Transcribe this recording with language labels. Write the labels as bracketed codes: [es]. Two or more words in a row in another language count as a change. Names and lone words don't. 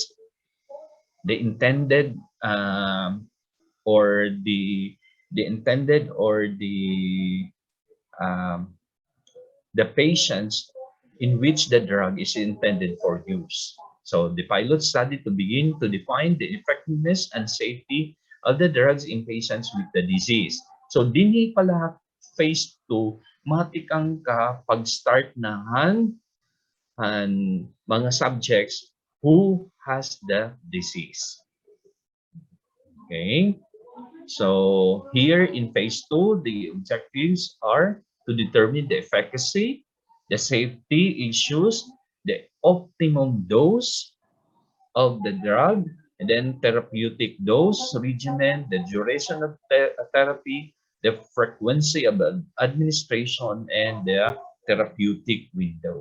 [en] The intended or the intended or the patients in which the drug is intended for use. So the pilot study to begin to define the effectiveness and safety of the drugs in patients with the disease. [war] So dinhi pala phase 2, matikang ka pag-start nahan and mga subjects [en] who has the disease. Okay. So here in phase 2, the objectives are to determine the efficacy, the safety issues, the optimum dose of the drug, and then therapeutic dose regimen, the duration of therapy, the frequency of administration, and the therapeutic window.